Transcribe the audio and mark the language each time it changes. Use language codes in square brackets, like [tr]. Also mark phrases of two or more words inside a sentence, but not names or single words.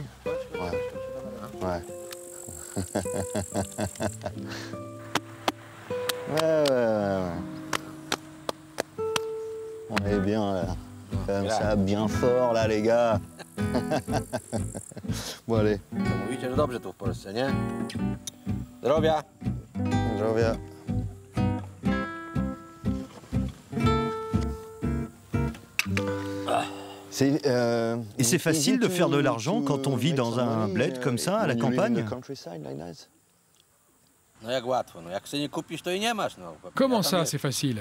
[fr] Ouais. Ouais. Ouais. On est bien là. Comme ça, bien fort là, les gars. Bon, allez. [pl] Mówicie, że dobrze tu w Polsce, nie? Zdrowia. Zdrowia. [fr] Et c'est facile de faire de l'argent quand on vit dans un bled comme ça, à la campagne? Comment ça, c'est facile?